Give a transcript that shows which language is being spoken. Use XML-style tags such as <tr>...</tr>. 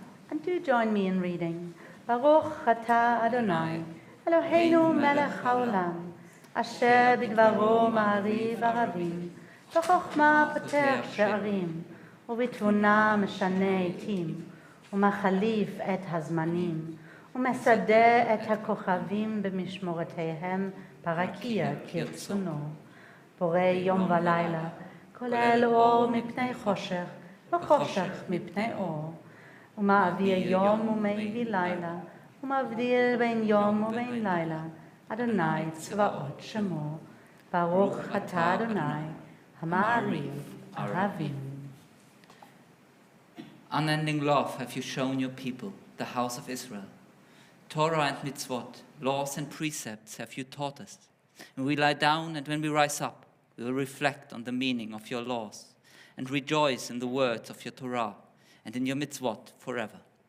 <en>And do join me in reading.</en> <he>Baruch atah Adonai, Eloheinu melech haolam, asher bidvaro ma'ariv arabim, בחוכמה פותח שערים, ובתבונה משנה עתים, ומחליף את הזמנים, ומסדר את הכוכבים במשמורותיהם ברקיע כרצונו. בורא יום ולילה, כולל אור מפני חושך, וחושך מפני אור. ומעביר יום ומביא לילה, ומבדיל בין יום ובין לילה. אדוני צבאות שמו, ברוך אתה אדוני, המעריב ערבים.</he> <en>Unending love have you shown your people, the house of Israel. Torah and mitzvot, laws and precepts have you taught us. When we lie down and when we rise up, we will reflect on the meaning of your laws and rejoice in the words of your Torah and in your mitzvot forever.</en>